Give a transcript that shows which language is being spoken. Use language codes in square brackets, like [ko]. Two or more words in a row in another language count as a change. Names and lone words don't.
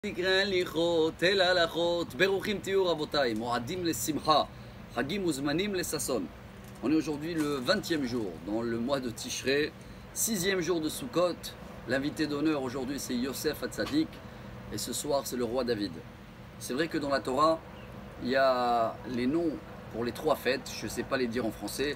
[he] תקרא הליכות, אל ההלכות, ברוכים תהיו רבותיי, מועדים לשמחה, חגים וזמנים לששון. [fr] On est aujourd'hui le 20e jour dans le mois de Tishrei, 6e jour de Sukkot. L'invité d'honneur aujourd'hui c'est Yosef Hatzadik et ce soir c'est le roi David. C'est vrai que dans la Torah, il y a les noms pour les trois fêtes, je ne sais pas les dire en français.